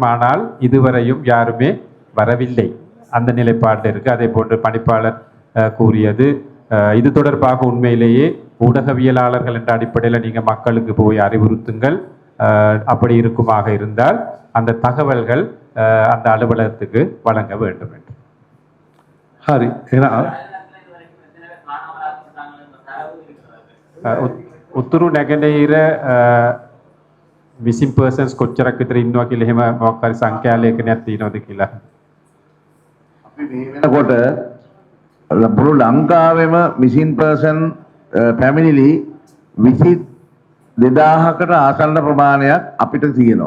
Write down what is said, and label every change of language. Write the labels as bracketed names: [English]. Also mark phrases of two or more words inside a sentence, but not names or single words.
[Tamil] ஆனால் இதுவரையும் யாருமே வரவில்லை. அந்த நிலைப்பாடு இருக்கு. அதே போன்று பணிப்பாளர் கூறியது இது தொடர்பாக உண்மையிலேயே ஊடகவியலாளர்கள் என்ற அடிப்படையில் நீங்க மக்களுக்கு போய் அறிவுறுத்துங்கள். அப்படி இருக்குமாக இருந்தால் அந்த தகவல்கள் அந்த அலுவலகத்துக்கு வழங்க வேண்டும் என்று. [Sinhala] හරි. එහෙනම් උතුරු නැගෙනහිර [English] missing persons [Sinhala] කොච්චරක් විතර ඉන්නවා කියලා එහෙම මොකක් හරි සංඛ්‍යාලයකයක් තියෙනවද කියලා. අපි මේ වෙනකොට මුළු ලංකාවෙම [English] missing person [Sinhala] පැමිණිලි 22000කට ආසන්න ප්‍රමාණයක් අපිට තියෙනවා.